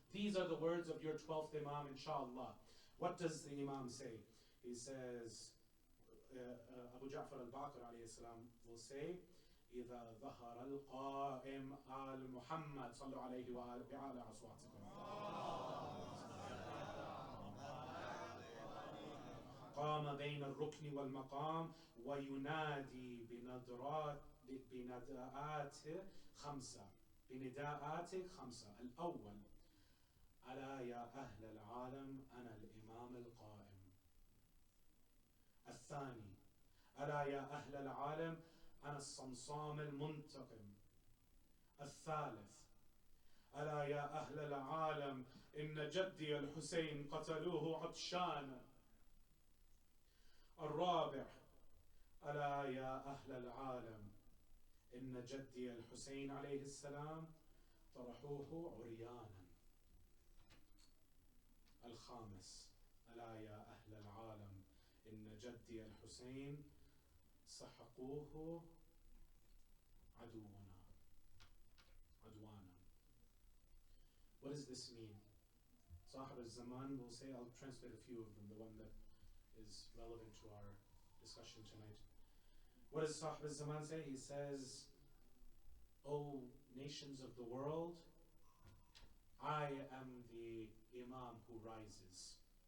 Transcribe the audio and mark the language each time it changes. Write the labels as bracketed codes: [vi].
[en] These are the words of your 12th Imam, inshallah. What does the Imam say? He says, Abu Ja'far al-Baqir alayhi salam will say, [ar] إذا ظهر القائم آل محمد صلوا عليه بأعلى أصواتكم. قام بين الركن والمقام وينادي بنداءات خمسة. بنداءات خمسة. الأول: ألا يا أهل العالم أنا الإمام القائم. الثاني: ألا يا أهل العالم أنا الصمصام المنتقم. الثالث: ألا يا أهل العالم إن جدي الحسين قتلوه عطشانا. الرابع: ألا يا أهل العالم إن جدي الحسين عليه السلام طرحوه عريانا. الخامس: ألا يا أهل العالم إن جدي الحسين سحقوه عدوانا. [en] What does this mean? Sahib al-Zaman will say, I'll translate a few of them, the one that is relevant to our discussion tonight. What does Sahib al-Zaman say? He says, O nations of the world, I am the Imam who rises.